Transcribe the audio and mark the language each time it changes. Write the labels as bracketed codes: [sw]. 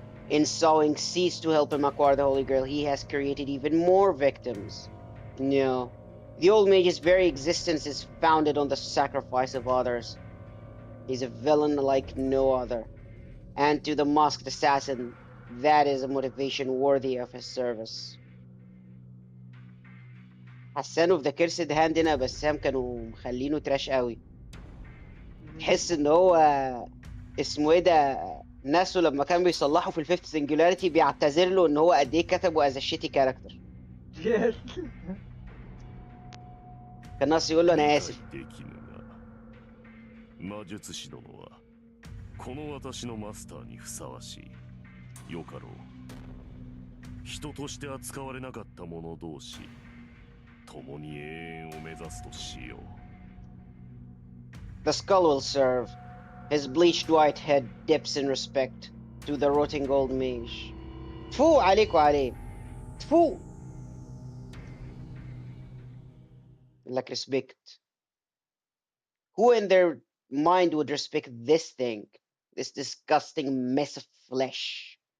[en] In sowing seeds to help him acquire the Holy Grail, he has created even more victims. No, the old mage's very existence is founded on the sacrifice of others. He's a villain like no other. And to the masked assassin, that is a motivation worthy of his service. [ar] حسنوا في [en] ذا كيرسد [ar] هاندنا بسام كانوا مخلينه تراش قوي. تحس ان هو اسمه ايه ده، ناسه لما كان بيصلحوا في [en] الفيفث سنجولاريتي [ar] بيعتذر له ان هو قد ايه كتبه [en] As shitty character. Yes. [ar] كان ناقص يقول له انا اسف. [ja] できぬが。魔術師殿はこの私のマスターにふさわしい。よかろう。人として扱われなかった者同士。共に永遠を目指すとしよう。 [en] The skull will serve. His bleached white head dips in respect to the rotting old mage. [ar] تفو عليك وعليه. تفو. [en] Like respect. Who in their mind would respect this thing? This disgusting mess of flesh.